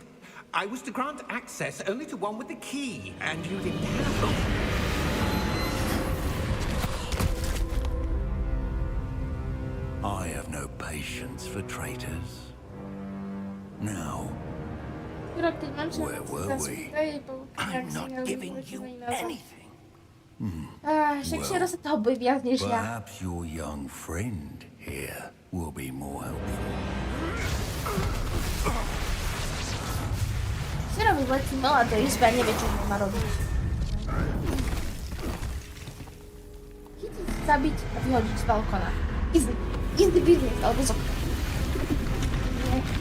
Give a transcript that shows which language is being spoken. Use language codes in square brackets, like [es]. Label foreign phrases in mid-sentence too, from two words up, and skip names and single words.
[en] I was to grant access only to one with the key, and you didn't have it. I have no patience for traitors. Now, where were we? I'm not giving you anything. [sk] Však Shiro sa toho bojí viac než ja. [en] Perhaps your young friend here will be more helpful. [sk] Shiro vyletí malá do izby a nevie, čo má robiť. Chytiť, zabiť a vyhodiť z balkona. [en] Easy. Easy business, [sk] alebo z okna. Nie.